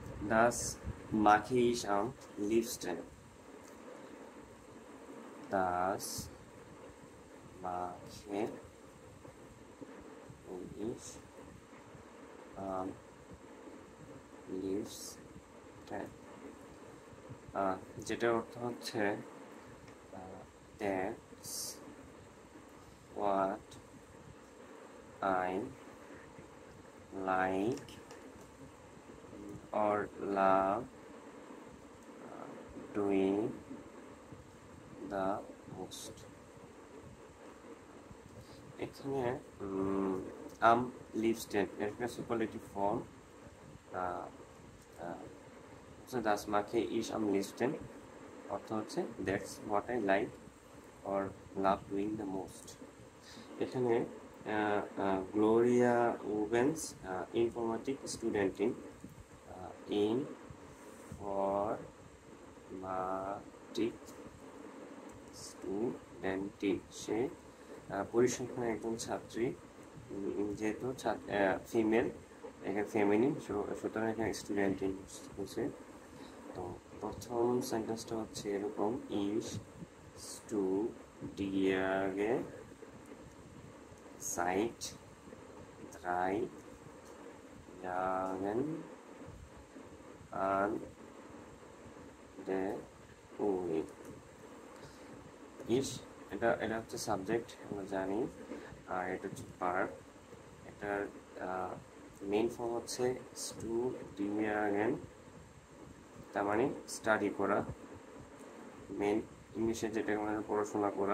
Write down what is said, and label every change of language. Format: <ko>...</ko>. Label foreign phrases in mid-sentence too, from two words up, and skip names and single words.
<de>Das mache ich am liebsten. Das mache ich am liebsten.</de> <bn>যেটার অর্থ হচ্ছে</bn> <en>that's what I like or love doing the most.</en> <bn>এখানে</bn> <de>am liebsten</de> <bn>একটা সুপারলেটিভ ফর্ম</bn> <de>das mache ich am liebsten</de> <bn>অর্থ হচ্ছে</bn> <en>that's what I like or love doing the most.</en> <bn>এখানে গ্লোরিয়া উবেন্স</bn> <de>Informatik Student Informatik Student</de> <bn>সে পরিসংখ্যানের একজন ছাত্রী যেহেতু ফিমেল এখানে ফেমিনিন সুতরাং এখানে স্টুডেন্ট হচ্ছে। তো প্রথম সেন্টেন্সটা হচ্ছে এরকম</bn> <de>ich studiere seit 3 Jahren an der Uni.</de> <bn>এটা হচ্ছে সাবজেক্ট আমরা জানি, আর এটা হচ্ছে ভার্ব। এটার মেইন ফর্ম হচ্ছে স্টুডিয়ারেন, তার মানে স্টাডি করা, মেইন ইংলিশে যেটা মানে পড়াশোনা করা।</bn>